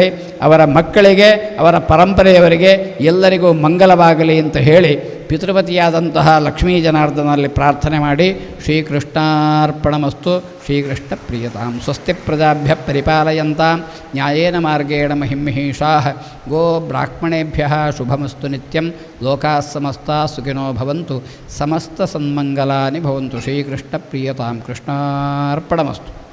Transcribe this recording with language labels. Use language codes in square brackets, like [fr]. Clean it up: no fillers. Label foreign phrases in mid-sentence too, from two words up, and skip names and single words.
[kn] ಅವರ ಮಕ್ಕಳಿಗೆ, ಅವರ ಪರಂಪರೆಯವರಿಗೆ ಎಲ್ಲರಿಗೂ ಮಂಗಲವಾಗಲಿ ಅಂತ ಹೇಳಿ ಪಿತೃಪತಿಯಾದಂತಹ ಲಕ್ಷ್ಮೀ ಜನಾರ್ದನಲ್ಲಿ ಪ್ರಾರ್ಥನೆ ಮಾಡಿ ಶ್ರೀಕೃಷ್ಣಾರ್ಪಣಮಸ್ತು. [sa] ಶ್ರೀಕೃಷ್ಣ ಪ್ರಿಯತಾಂ. ಸ್ವಸ್ತಿ ಪ್ರಜಾಭ್ಯ ಪರಿಪಾಲಯಂತಾಂ ನ್ಯಾಯೇನ ಮಾರ್ಗೇಣ ಮಹಿಂಮಹಿಷಾಃ. ಗೋ ಬ್ರಾಹ್ಮಣೇಭ್ಯಃ ಶುಭಮಸ್ತು ನಿತ್ಯಂ. ಲೋಕಾಃ ಸಮಸ್ತಾಃ ಸುಖಿನೋ ಭವಂತು. ಸಮಸ್ತ ಸನ್ಮಂಗಲಾನಿ ಭವಂತು. ಶ್ರೀಕೃಷ್ಣ ಪ್ರಿಯತಾಂ. ಕೃಷ್ಣಾರ್ಪಣಮಸ್ತು.